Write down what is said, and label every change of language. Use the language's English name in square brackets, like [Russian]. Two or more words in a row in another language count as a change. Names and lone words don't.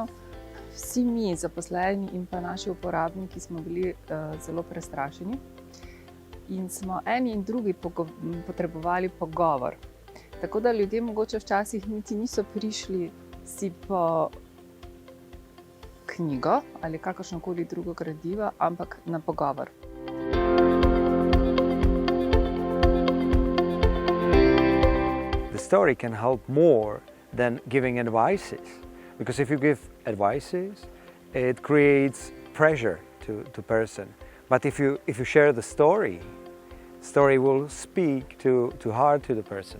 [Slovenian] Vsi mi, zaposleni in pa naši uporabniki, smo bili zelo prestrašeni in smo eni in drugi potrebovali pogovor. Tako da ljudje mogoče včasih niti niso prišli si po knjigo ali kakršnokoli drugo gradivo, ampak na pogovor. [English] The story can help more than giving advices. Because if you give advices, it creates pressure to person. But if you share the story, story will speak to heart to the person.